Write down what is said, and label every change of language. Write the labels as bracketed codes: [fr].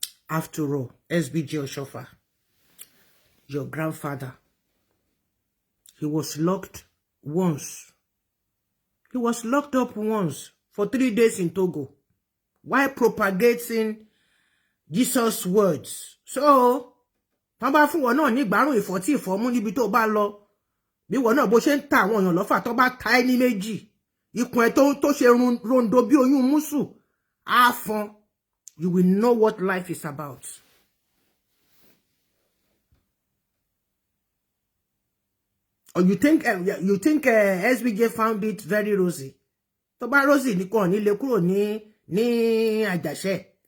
[en] After all, SBJ Oshoffa, your grandfather, he was locked once. He was locked up once for 3 days in Togo while propagating Jesus' words. [yo] So, tán bá fún wọn náà ní ìgbárùn ìfọ̀tí ìfọ̀mú níbi tó bá lọ. Bí wọn náà bó ṣe ń ta àwọn èèyàn lọ́fà tó bá ta ẹ́ ní méjì. Ikùn ẹ̀ tó ṣe rondo bí oyún músù. Á fọ́n. [en] You will know what life is about. Or you think SBJ found it very rosy? [yo] Tó bá rosy ní kò ní lè kúrò ní Àjàṣẹ́.